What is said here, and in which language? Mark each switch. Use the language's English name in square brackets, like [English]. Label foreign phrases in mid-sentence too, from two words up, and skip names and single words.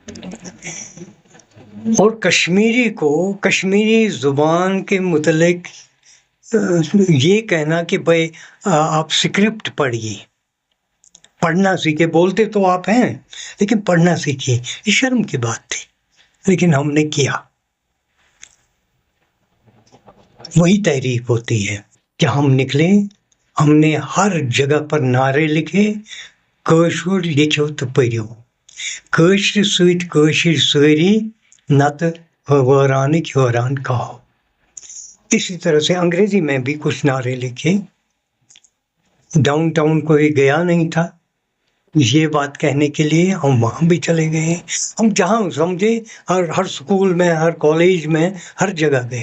[Urdu] اور کشمیری کو, کشمیری زبان کے متعلق یہ کہنا کہ بھائی آپ اسکرپٹ پڑھیے, پڑھنا سیکھے. بولتے تو آپ ہیں لیکن پڑھنا سیکھیے, یہ شرم کی بات تھی. لیکن ہم نے کیا. وہی تحریک ہوتی ہے کہ ہم نکلے, ہم نے ہر جگہ پر نعرے لکھے, [Kashmiri] کٲشُر لیکھو تو پٔرِو, کٲشرِ سۭتۍ کٲشِر سٲری, نتہٕ حٲرانٕکۍ حٲران کہو. [Urdu] اسی طرح سے انگریزی میں بھی کچھ نعرے لکھے. ڈاؤن ٹاؤن کوئی گیا نہیں تھا یہ بات کہنے کے لیے, ہم وہاں بھی چلے گئے. ہم جہاں سمجھے ہر سکول میں, ہر کالج میں, ہر جگہ گئے.